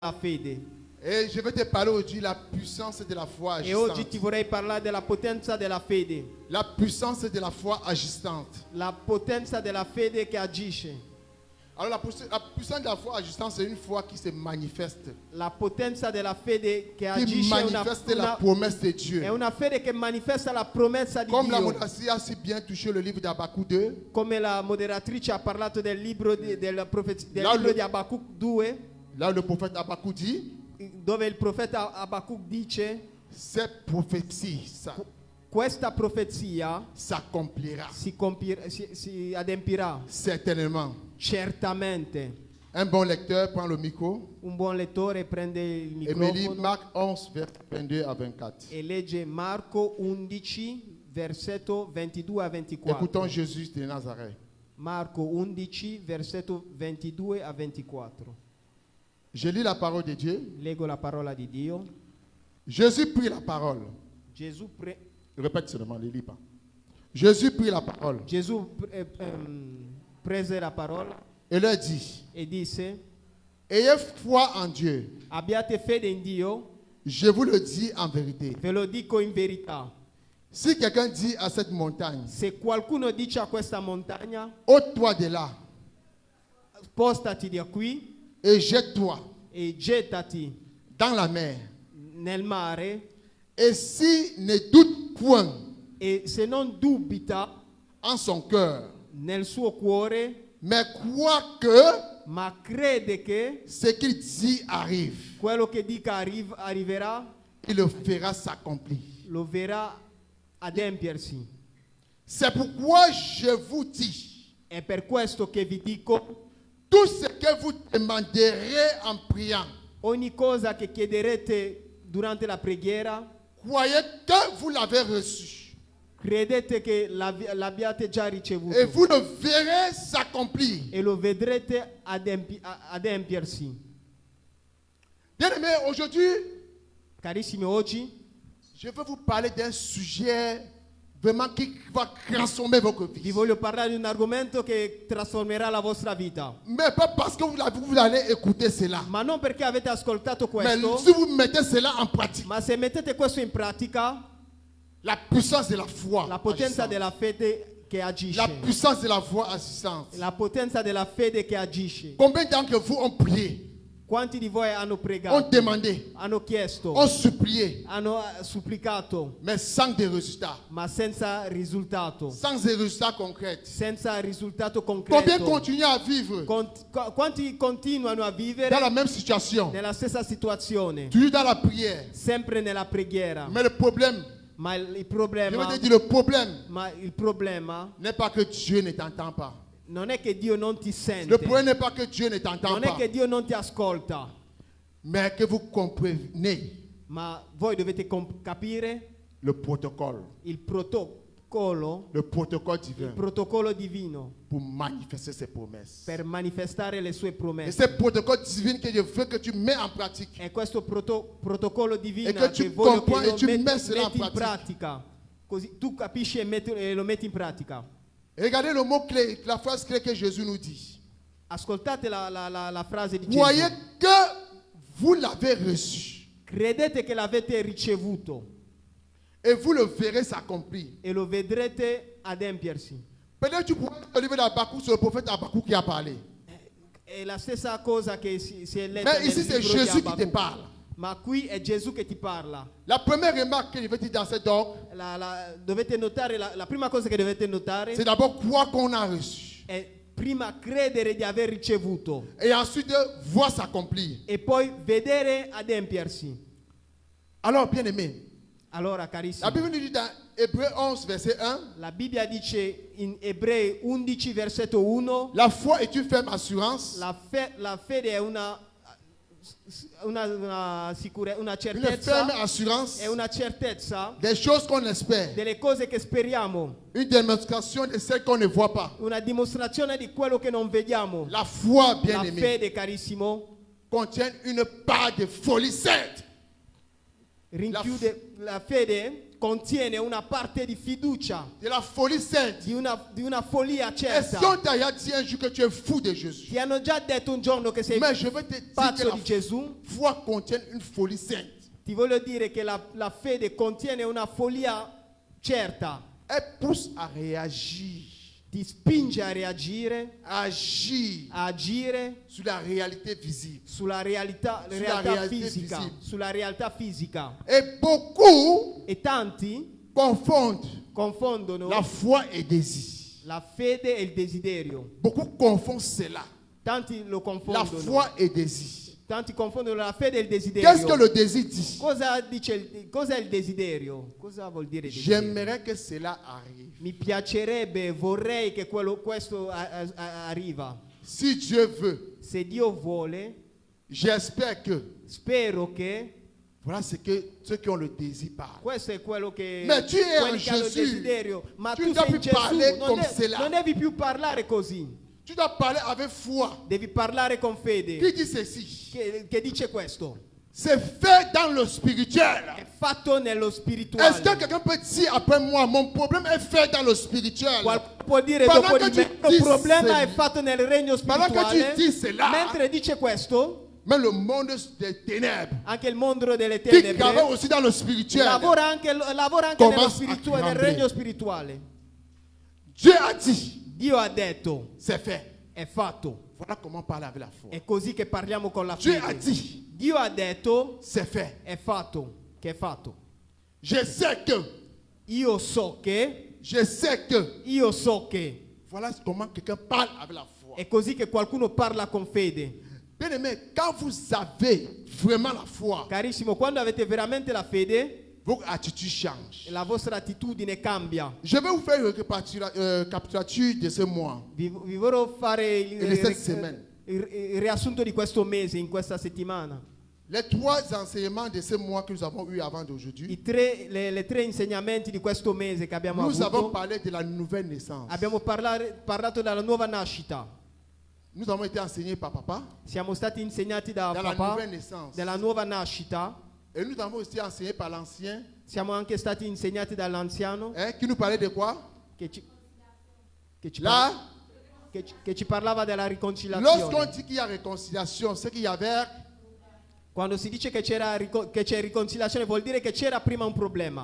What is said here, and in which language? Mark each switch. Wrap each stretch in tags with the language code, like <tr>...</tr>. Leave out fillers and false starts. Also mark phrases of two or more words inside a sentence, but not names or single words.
<it>la fede.</it> <fr>Et je vais te parler aujourd'hui de la puissance de la foi</fr> <it>E oggi</it> <fr>agissante.</fr> <it>ti vorrei parlare della potenza della fede.</it> <fr>La puissance de la foi agissante.</fr> <it>La potenza della fede che agisce.</it> <fr>Alors la puissance de la foi agissante, c'est une foi qui se manifeste.</fr> <it>La potenza della fede che</it> <fr>Qui</fr> <it>agisce è</it> <fr>manifeste la promesse de Dieu.</fr> <it>è una fede che manifesta la promessa di</it> <fr>Comme la</fr> <it>Dio.</it> <fr>modératrice a si bien touché le livre d'Habakkuk 2,</fr> <it>Come la moderatrice ha parlato del libro del</it> <fr>Là,</fr> <it>libro</it> <fr>le-</fr> <it>di Habacuc 2,</it> <fr>là où le prophète Habakkuk dit,</fr> <it>dove il profeta Habacuc dice:</it> <fr>cette prophétie</fr> <it>questa profezia</it> <fr>s'accomplira</fr> <it>si adempirà</it> <fr>certainement.</fr> <it>certamente.</it> <fr>Un bon lecteur prend le micro</fr> <it>Un buon lettore prende il</it> <fr>et me lit</fr> <it>microfono</it> <fr>Marc 11, vers 22 à 24.</fr> <it>e legge Marco 11, versetto 22 a 24.</it> <fr>Écoutons Jésus de Nazareth.</fr> <it>Marco 11, versetto 22 a 24.</it> <fr>Je lis la parole de Dieu.</fr> <it>Leggo la parola di Dio.</it> <fr>Jésus prit la parole.</fr> <it>Gesù,</it> <fr>Répète seulement, ne lis pas. Jésus prit la parole</fr> <it>prese la parola</it> <fr>et leur dit,</fr> <it>e disse:</it> <fr>ayez foi en Dieu.</fr> <it>abbiate fede in Dio,</it> <fr>Je vous le dis en vérité.</fr> <it>ve lo dico in verità.</it> <fr>Si quelqu'un dit à cette montagne,</fr> <it>Se qualcuno dice a questa montagna:</it> <fr>ôte-toi de là</fr> <it>spostati da qui</it> <fr>et jette-toi</fr> <it>e gettati</it> <fr>dans la mer.</fr> <it>nel mare,</it> <fr>Et si ne doute point</fr> <it>e se non dubita</it> <fr>en son cœur,</fr> <it>nel suo cuore,</it> <fr>mais croit que</fr> <it>ma crede che</it> <fr>ce qu'il dit arrive,</fr> <it>quello che dica arriverà,</it> <fr>il le fera s'accomplir.</fr> <it>lo verrà adempiersi.</it> <fr>C'est pourquoi je vous dis,</fr> <it>È per questo che vi dico:</it> <fr>tout ce que vous demanderez en priant,</fr> <it>ogni cosa che chiederete durante la preghiera,</it> <fr>croyez que vous l'avez reçu.</fr> <it>credete che l'abbiate già ricevuto</it> <fr>Et vous le verrez s'accomplir.</fr> <it>e lo vedrete adempiersi.</it> <fr>Bien-aimés, aujourd'hui,</fr> <it>Carissimi, oggi</it> <fr>je veux vous parler d'un sujet vraiment qui va transformer votre vie.</fr> <it>vi voglio parlare di un argomento che trasformerà la vostra vita.</it> <fr>Mais pas parce que vous allez écouter cela.</fr> <it>Ma non perché avete ascoltato</it> <fr>Mais</fr> <it>questo,</it> <fr>si vous mettez cela en pratique,</fr> <it>ma se mettete questo in pratica,</it> <fr>la puissance de la foi,</fr> <it>la potenza</it> <fr>agissante.</fr> <it>della fede che agisce.</it> <fr>La puissance de la foi assistante.</fr> <it>La potenza della fede che agisce.</it> <fr>Combien d'entre vous ont prié,</fr> <it>Quanti di voi hanno</it> <fr>ont</fr> <it>pregato,</it> <fr>demandé,</fr> <it>hanno chiesto,</it> <fr>ont supplié,</fr> <it>hanno supplicato,</it> <fr>mais sans des résultats,</fr> <it>ma senza risultato,</it> <fr>sans des résultats concrets?</fr> <it>senza risultato</it> <fr>Combien</fr> <it>concreto?</it> <fr>continuent à vivre</fr> <it>Quanti continuano a vivere</it> <fr>dans la même situation,</fr> <it>nella stessa situazione,</it> <fr>toujours dans la prière?</fr> <it>sempre nella preghiera?</it> <fr>Mais le problème,</fr> <it>Ma il</it> <fr>je veux</fr> <it>problema,</it> <fr>te dire, le problème n'est pas que Dieu ne t'entend pas.</fr> <it>non è che Dio non ti</it> <fr>Le</fr> <it>sente,</it> <fr>problème n'est pas que Dieu ne t'entend</fr> <it>non è</it> <fr>pas,</fr> <it>che Dio non ti ascolta,</it> <fr>mais que vous comprenez</fr> <it>ma voi dovete capire</it> <fr>le protocole</fr> <it>il protocollo divino</it> <fr>pour manifester ses promesses.</fr> <it>per manifestare le sue</it> <fr>Et</fr> <it>promesse.</it> <fr>c'est protocole divin que je veux que tu mets en pratique.</fr> <it>È questo protocollo divino E che tu che voglio</it> <fr>comprends</fr> <it>che e lo tu metti</it> <fr>mets cela</fr> <it>in</it> <fr>en</fr> <it>pratica, così tu capisci e lo metti in pratica.</it> <fr>Regardez le mot clé, la phrase clé que Jésus nous dit.</fr> <it>Ascoltate la frase di</it> <fr>Croyez</fr> <it>Gesù.</it> <fr>que vous l'avez reçu</fr> <it>Credete che l'avete ricevuto</it> <fr>et vous le verrez s'accomplir.</fr> <it>e lo vedrete adempiersi.</it> <fr>Peut-être tu pourrais le livre d'Habakkuk, c'est le prophète Habakkuk qui a parlé.</fr> <it>È la stessa cosa che si è letta</it> <fr>Mais</fr> <it>nel</it> <fr>ici c'est</fr> <it>libro di</it> <fr>Jésus qui te</fr> <it>Habacuc.</it> <fr>parle.</fr> <it>Ma qui è Gesù che ti parla.</it> <fr>La première remarque que je vais dire dans cet ordre,</fr> <it>Dovete notare, la prima cosa che dovete notare</it> <fr>c'est d'abord croire qu'on a reçu</fr> <it>è prima credere di aver ricevuto</it> <fr>et ensuite voir s'accomplir.</fr> <it>e poi vedere adempiersi.</it> <fr>Alors, bien aimé,</fr> <it>Allora,</it> <fr>la</fr> <it>carissimi,</it> <fr>Bible nous dit dans Hébreu 11, verset 1,</fr> <it>la Bibbia dice in Ebrei 11, versetto 1,</it> <fr>la foi est une ferme assurance,</fr> <it>la fede è una</it> <fr>une</fr> <it>certezza,</it> <fr>ferme assurance</fr> <it>è una certezza</it> <fr>des choses qu'on espère,</fr> <it>delle cose che speriamo,</it> <fr>une démonstration de celles qu'on ne voit pas.</fr> <it>una dimostrazione di quello che non vediamo.</it> <fr>La foi, bien</fr> <it>La</it> <fr>aimé,</fr> <it>fede, carissimo,</it> <fr>contient une part de folie sainte.</fr> <it>la fede contiene una parte di fiducia,</it> <fr>de la folie sainte.</fr> <it>di una follia</it> <fr>Et si</fr> <it>certa.</it> <fr>on t'a dit un jour que tu es fou de Jésus,</fr> <it>Ti hanno già detto un giorno che sei</it> <fr>mais je veux te dire que</fr> <it>pazzo</it> <fr>la</fr> <it>di Gesù?</it> <fr>foi contient une folie sainte.</fr> <it>Ti voglio dire che la fede contiene una follia certa,</it> <fr>Elle pousse à réagir,</fr> <it>ti spinge a reagire,</it> <fr>à agir</fr> <it>a agire</it> <fr>sur la réalité visible.</fr> <it>sulla realtà realtà fisica, visibile. sulla realtà fisica.</it> <fr>Et beaucoup</fr> <it>E tanti</it> <fr>confondent</fr> <it>confondono</it> <fr>la foi et désir.</fr> <it>la fede e il desiderio.</it> <fr>Beaucoup confondent cela.</fr> <it>Tanti lo</it> <fr>La</fr> <it>confondono.</it> <fr>foi et désir.</fr> <it>Tanti confondono la fede e il desiderio. Qu'est-ce que le désir dit? Cos'è il desiderio? Cosa vuol dire desiderio?</it> <fr>J'aimerais que cela arrive.</fr> <it>Mi piacerebbe, vorrei che questo arriva.</it> <fr>Si Dieu veut,</fr> <it>Se Dio vuole,</it> <fr>j'espère que</fr> <it>spero che</it> <fr>voilà ce que ceux qui ont le désir parlent.</fr> <it>questo è quello che</it> <fr>Ma tu es</fr> <it>quelli in che hanno il Gesù. desiderio. Ma</it> <fr>Tu</fr> <it>tu</it> <fr>dois</fr> <it>sei in</it> <fr>plus parler</fr> <it>Gesù,</it> <fr>comme cela.</fr> <it>non devi più parlare così.</it> <fr>Tu dois parler avec foi.</fr> <it>Devi parlare con</it> <fr>Qui</fr> <it>fede.</it> <fr>dit ceci?</fr> <it>Che dice questo?</it> <fr>C'est fait dans le spirituel.</fr> <it>È fatto nello</it> <fr>Est-ce que</fr> <it>spirituale.</it> <fr>quelqu'un peut dire après moi, mon problème est fait dans le spirituel?</fr> <it>Qualcuno può dire</it> <fr>Pendant</fr> <it>dopo che di me,</it> <fr>tu</fr> <it>il</it> <fr>dis</fr> <it>problema</it> <fr>cela-</fr> <it>è fatto nel regno</it> <fr>Pendant que</fr> <it>spirituale.</it> <fr>tu dis cela,</fr> <it>Mentre dice questo,</it> <fr>mais le monde des ténèbres,</fr> <it>anche il mondo delle</it> <fr>qui travaille</fr> <it>tenebre</it> <fr>aussi dans le spirituel,</fr> <it>lavora anche nel</it> <fr>Commence a</fr> <it>nel</it> <fr>trembler.</fr> <it>regno spirituale.</it> <fr>Dieu a dit,</fr> <it>Dio ha detto,</it> <fr>c'est fait.</fr> <it>è fatto.</it> <fr>Voilà comment parler avec la foi.</fr> <it>È così che parliamo con la</it> <fr>Dieu a</fr> <it>fede.</it> <fr>dit,</fr> <it>Dio ha detto,</it> <fr>c'est fait.</fr> <it>è fatto, che è fatto. Je sais que, Io so che, io so che.</it> <fr>Voilà comment quelqu'un parle avec la foi.</fr> <it>è così che qualcuno parla con fede.</it> <fr>Bien aimé, quand vous avez vraiment la foi,</fr> <it>Carissimo, quando avete veramente la fede,</it> <fr>votre attitude change.</fr> <it>la vostra attitudine cambia.</it> <fr>Je vais vous faire une récapitulature de ce mois.</fr> <it>Vi vorrò fare E le sette semaine. il riassunto di questo mese, in questa settimana.</it> <fr>Les trois enseignements de ce mois que nous avons eu avant d'aujourd'hui,</fr> <it>Le tre insegnamenti di questo mese che abbiamo</it> <fr>nous avons</fr> <it>avuto.</it> <fr>parlé de la nouvelle naissance.</fr> <it>Abbiamo parlato della nuova nascita.</it> <fr>Nous avons été enseignés par papa</fr> <it>Siamo stati insegnati da</it> <fr>dans la</fr> <it>papà</it> <fr>nouvelle naissance.</fr> <it>della nuova nascita.</it> <fr>Et nous avons aussi enseigné par l'ancien,</fr> <it>Siamo anche stati insegnati dall'anziano</it> <fr>qui nous parlait de quoi?</fr> <it>che ci, che ci</it> <fr>Là,</fr> <it>che ci parlava della</it> <fr>lorsqu'on</fr> <it>riconciliazione.</it> <fr>dit qu'il y a réconciliation, c'est qu'il y avait</fr> <it>Quando si dice che c'è riconciliazione, vuol dire che c'era prima un problema.</it>